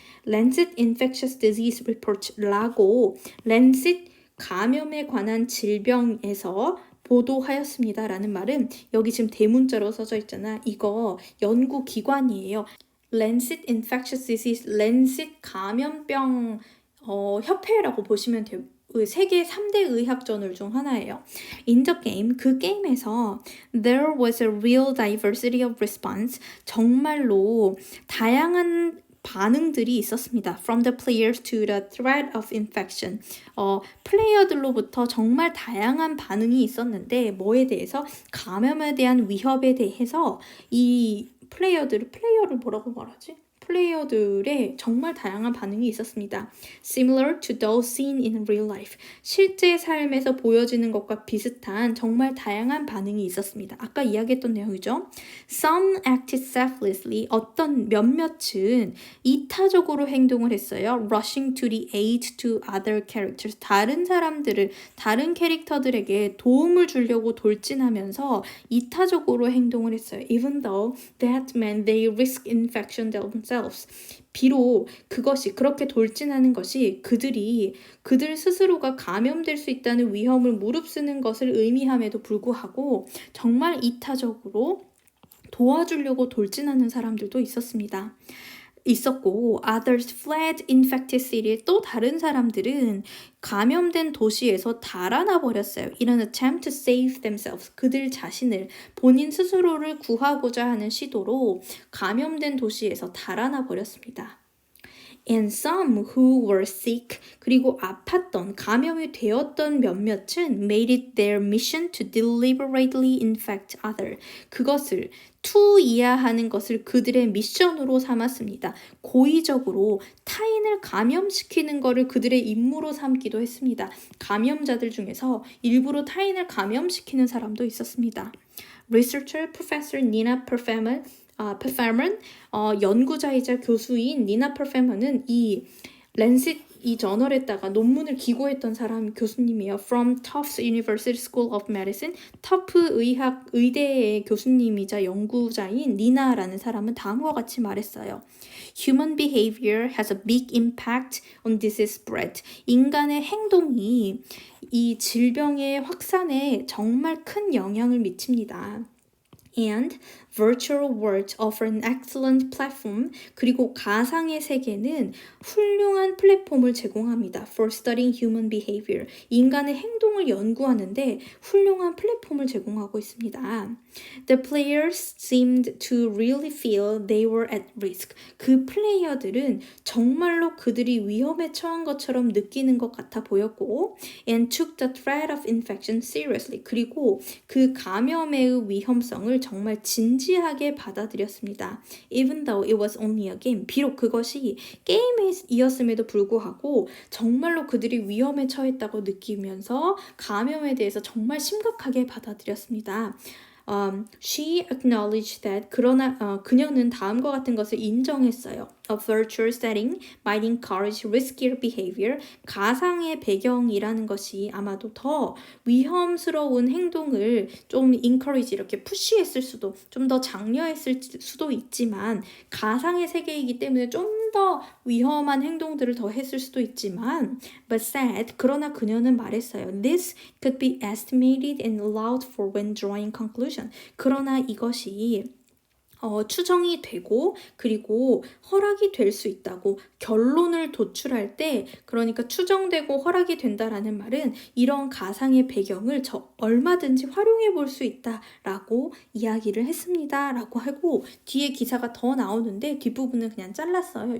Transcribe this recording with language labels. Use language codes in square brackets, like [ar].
[ko] Lancet Infectious Disease Report라고 Lancet 감염에 관한 질병에서 보도하였습니다. 라는 말은 여기 지금 대문자로 써져 있잖아. 이거 연구기관이에요. Lancet Infectious Disease, Lancet 감염병 협회라고 보시면 돼요. 세계 3대 의학저널 중 하나예요. [en] In the game, [ko] 그 게임에서 [en] there was a real diversity of response. [ko] 정말로 다양한 반응들이 있었습니다. [en] From the players to the threat of infection. [ko] 플레이어들로부터 정말 다양한 반응이 있었는데 뭐에 대해서? 감염에 대한 위협에 대해서 이 플레이어를 뭐라고 말하지? 플레이어들의 정말 다양한 반응이 있었습니다. [en] Similar to those seen in real life. [ko] 실제 삶에서 보여지는 것과 비슷한 정말 다양한 반응이 있었습니다. 아까 이야기했던 내용이죠. [en] Some acted selflessly. [ko] 어떤 몇몇은 이타적으로 행동을 했어요. [en] Rushing to the aid to other characters. [ko] 다른 캐릭터들에게 도움을 주려고 돌진하면서 이타적으로 행동을 했어요. [en] Even though that meant they risk infection themselves. [ko] 비록 그것이 그렇게 돌진하는 것이 그들 스스로가 감염될 수 있다는 위험을 무릅쓰는 것을 의미함에도 불구하고 정말 이타적으로 도와주려고 돌진하는 사람들도 있었고 [en] others fled infected city. [ko] 또 다른 사람들은 감염된 도시에서 달아나 버렸어요. [en] In an attempt to save themselves. [ko] 그들 자신을 본인 스스로를 구하고자 하는 시도로 감염된 도시에서 달아나 버렸습니다. [en] And some who were sick, [ko] 그리고 아팠던, 감염이 되었던 몇몇은 [en] made it their mission to deliberately infect others. [ko] 그것을 투이하하는 것을 그들의 미션으로 삼았습니다. 고의적으로 타인을 감염시키는 것을 그들의 임무로 삼기도 했습니다. 감염자들 중에서 일부러 타인을 감염시키는 사람도 있었습니다. Researcher Professor Nina Perferman, 연구자이자 교수인 니나 퍼페먼은 이 랜셋 이 저널에다가 논문을 기고했던 사람 교수님이에요. [en] From Tufts University School of Medicine, [ko] 터프 의대의 교수님이자 연구자인 니나라는 사람은 다음과 같이 말했어요. [en] Human behavior has a big impact on disease spread. [ko] 인간의 행동이 이 질병의 확산에 정말 큰 영향을 미칩니다. [en] And virtual world offer an excellent platform. [ko] 그리고 가상의 세계는 훌륭한 플랫폼을 제공합니다. [en] For studying human behavior. [ko] 인간의 행동을 연구하는데 훌륭한 플랫폼을 제공하고 있습니다. [en] The players seemed to really feel they were at risk. [ko] 그 플레이어들은 정말로 그들이 위험에 처한 것처럼 느끼는 것 같아 보였고 [en] and took the threat of infection seriously. [ko] 그리고 그 감염의 위험성을 정말 진지하게 받아들였습니다. [en] Even though it was only a game. [ko] 비록 그것이 게임이었음에도 불구하고 정말로 그들이 위험에 처했다고 느끼면서 감염에 대해서 정말 심각하게 받아들였습니다. [en] She acknowledged that [ko] 그러나 그녀는 다음과 같은 것을 인정했어요. [en] A virtual setting might encourage riskier behavior. [ko] 가상의 배경이라는 것이 아마도 더 위험스러운 행동을 좀 encourage 이렇게 푸시했을 수도 좀 더 장려했을 수도 있지만 가상의 세계이기 때문에 좀 더 위험한 행동들을 더 했을 수도 있지만 [en] but said [ko] 그러나 그녀는 말했어요. [en] This could be estimated and allowed for when drawing conclusion. [ko] 그러나 이것이 추정이 되고 그리고 허락이 될 수 있다고 결론을 도출할 때 그러니까 추정되고 허락이 된다라는 말은 이런 가상의 배경을 얼마든지 활용해 볼 수 있다라고 이야기를 했습니다 라고 하고 뒤에 기사가 더 나오는데 뒷부분은 그냥 잘랐어요.